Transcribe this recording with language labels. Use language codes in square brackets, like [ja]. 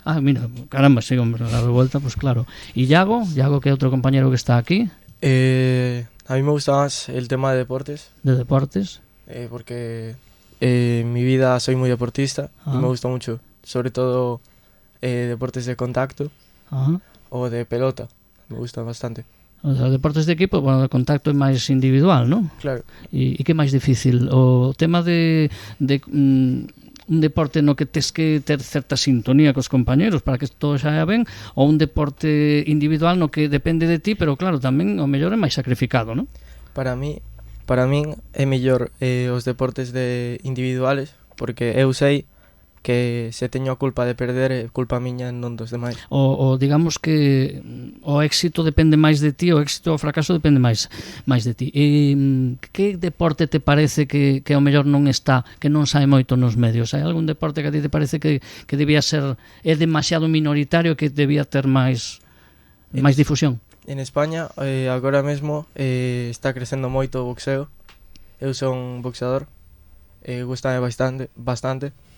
[es] Ah, mira, caramba, sí, hombre, La Revuelta, pues claro. ¿Y Yago, que es otro compañero que está aquí? A mí me gusta más el tema de deportes. ¿De deportes? Porque en mi vida soy muy deportista y me gusta mucho, sobre todo deportes de contacto o de pelota, me gusta bastante. [gl] O sea, deportes de equipo, bueno, de contacto é máis individual, non? Claro. E que é máis difícil? O tema de un deporte no que tes que ter certa sintonía cos compañeros para que todo saia ben, ou un deporte individual no que depende de ti, pero claro, tamén o mellor é máis sacrificado, non? Para min é mellor os deportes de individuales, porque eu sei que se teño a culpa de perder é culpa miña, non dos demais. O digamos que o éxito depende máis de ti, o éxito ou o fracaso depende máis de ti. E que deporte te parece que ao mellor non está, que non sae moito nos medios? Hai algún deporte que a ti te parece que debía ser, é demasiado minoritario, que debía ter máis difusión? En España agora mesmo está crecendo moito o boxeo. Eu son boxeador, gustame bastante.